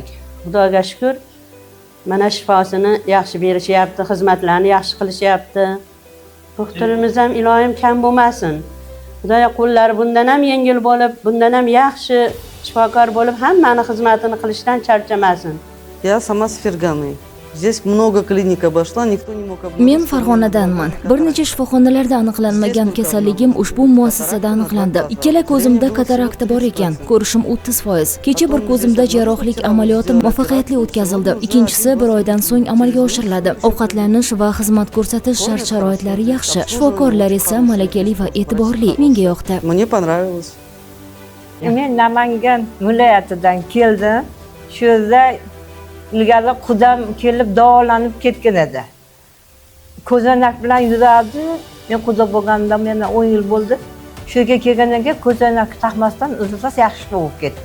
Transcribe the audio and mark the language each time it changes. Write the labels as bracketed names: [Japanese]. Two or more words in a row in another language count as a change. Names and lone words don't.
[Uzbek] Xudoga shukr. Mana shifosini yaxshi berishyapti, xizmatlarni yaxshi qilishyapti. Doktorimiz ham iloyim kam bo'lmasin. Xudoya qo'llari bundan ham yengil bo'lib, bundan ham yaxshi shifokor bo'lib, hammani xizmatini qilishdan charchamasin. [Russian] Я сама с Ферганы. Здесь много клиник обошла, никто не мог обнаружить. [Uzbek] Men Farg'onadanman. Bir necha shifoxonalarda aniqlanmagan kasalligim ushbu muassasada aniqlandi. Ikkala ko'zimda katarakta bor ekan, ko'rishim 30%. Kecha bir ko'zimda jarrohlik amaliyoti muvaffaqiyatli o'tkazildi. Ikkinchisi bir oydan so'ng amalga oshiriladi. Ovqatlanish va xizmat ko'rsatish shart-sharoitlari yaxshi. Shifokorlar esa malakali va e'tiborli. Menga yoqdi. [Russian] Мне понравилось. [Uzbek] Men Namangan viloyatidan keldim. Shu yerda ilgari qudam kelib davolanib ketgan edi. Ko'zoynak bilan yurardi. Men quda bo'lganimdan yana 10 yil bo'ldi. Shu yerga kelgandan keyin ko'zoynak taqmasdan o'zimiz yaxshi bo'lib ketdi.